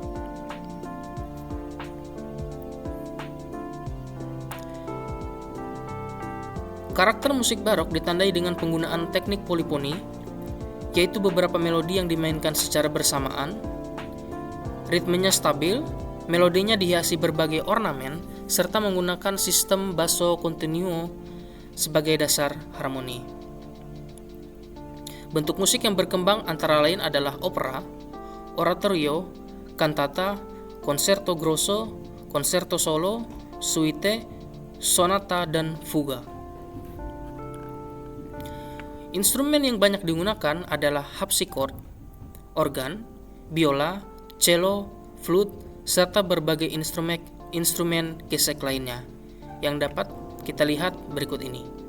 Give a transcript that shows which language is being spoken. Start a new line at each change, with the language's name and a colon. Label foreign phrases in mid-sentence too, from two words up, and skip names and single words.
Indonesian: Karakter musik barok ditandai dengan penggunaan teknik polifoni, yaitu beberapa melodi yang dimainkan secara bersamaan, ritmenya stabil, melodinya dihiasi berbagai ornamen, serta menggunakan sistem
Italian: basso continuo
Indonesian: sebagai dasar harmoni. Bentuk musik yang berkembang antara lain adalah opera, oratorio, cantata,
Italian: concerto grosso, concerto solo,
Indonesian: suite, sonata, dan fuga. Instrumen yang banyak digunakan adalah harpsichord, organ, biola, cello, flute, serta berbagai instrumen gesek lainnya yang dapat kita lihat berikut ini.